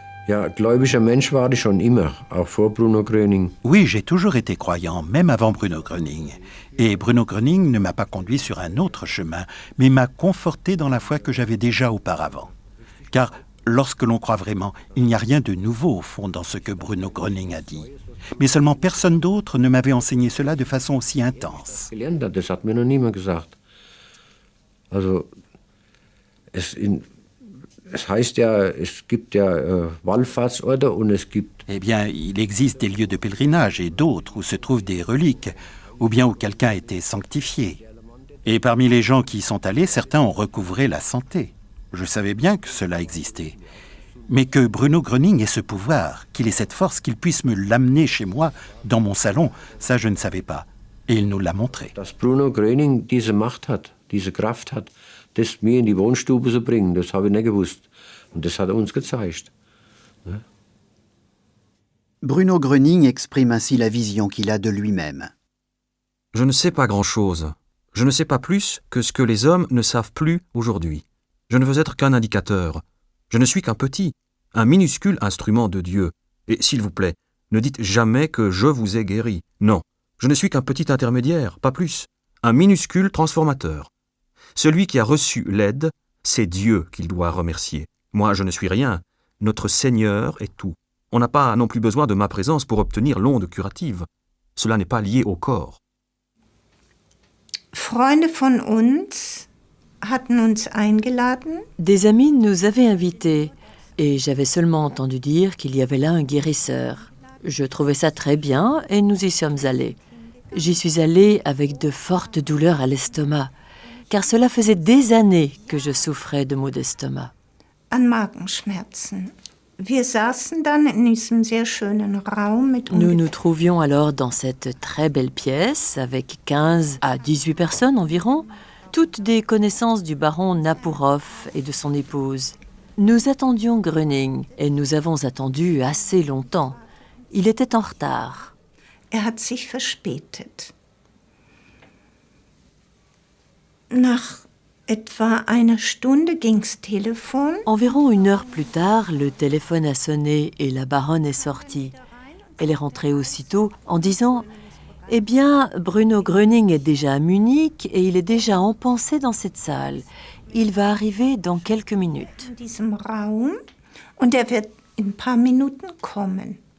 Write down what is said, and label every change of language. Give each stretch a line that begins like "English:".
German: Ja, gläubiger Mensch war ich schon immer, auch vor Bruno Gröning.
French: Oui, j'ai toujours été croyant, même avant Bruno Gröning. Et Bruno Gröning ne m'a pas conduit sur un autre chemin, mais m'a conforté dans la foi que j'avais déjà auparavant. Car lorsque l'on croit vraiment, il n'y a rien de nouveau au fond dans ce que Bruno Gröning a dit. Mais seulement personne d'autre ne m'avait enseigné cela de façon aussi intense.
German: Das hat mir noch niemand gesagt. Also,
French: Eh bien, il existe des lieux de pèlerinage et d'autres où se trouvent des reliques, ou bien où quelqu'un a été sanctifié. Et parmi les gens qui y sont allés, certains ont recouvré la santé. Je savais bien que cela existait. Mais que Bruno Gröning ait ce pouvoir, qu'il ait cette force, qu'il puisse me l'amener chez moi, dans mon salon, ça je ne savais pas. Et il nous l'a montré.
German: Dass Bruno Gröning diese Macht hat, diese Kraft hat, das mir in die Wohnstube zu bringen, das habe ich nicht gewusst. Und das hat uns gezeigt.
French: Bruno Gröning exprime ainsi la vision qu'il a de lui-même. Je ne sais pas grand-chose. Je ne sais pas plus que ce que les hommes ne savent plus aujourd'hui. Je ne veux être qu'un indicateur. Je ne suis qu'un petit, un minuscule instrument de Dieu. Et s'il vous plaît, ne dites jamais que je vous ai guéri. Non, je ne suis qu'un petit intermédiaire, pas plus. Un minuscule transformateur. Celui qui a reçu l'aide, c'est Dieu qu'il doit remercier. Moi, je ne suis rien. Notre Seigneur est tout. On n'a pas non plus besoin de ma présence pour obtenir l'onde curative. Cela n'est pas lié au corps.
German: Freunde von uns hatten uns eingeladen.
French: Des amis nous avaient invités et j'avais seulement entendu dire qu'il y avait là un guérisseur. Je trouvais ça très bien et nous y sommes allés. J'y suis allée avec de fortes douleurs à l'estomac, car cela faisait des années que je souffrais de maux d'estomac.
German: An Magenschmerzen. Wir saßen dann in diesem sehr schönen Raum mit
French: Nous nous trouvions alors dans cette très belle pièce avec 15 à 18 personnes environ, toutes des connaissances du baron Napourov et de son épouse. Nous attendions Gröning et nous avons attendu assez longtemps. Il était en retard.
German: hat sich verspätet. Nach etwa einer Stunde ging's Telefon.
French: Environ 1 heure plus tard, le téléphone a sonné et la baronne est sortie. Elle est rentrée aussitôt en disant « Eh bien, Bruno Gröning est déjà à Munich et il est déjà empensé dans cette salle. Il va arriver dans quelques minutes. »
German: In diesem Raum und wird in ein paar Minuten kommen.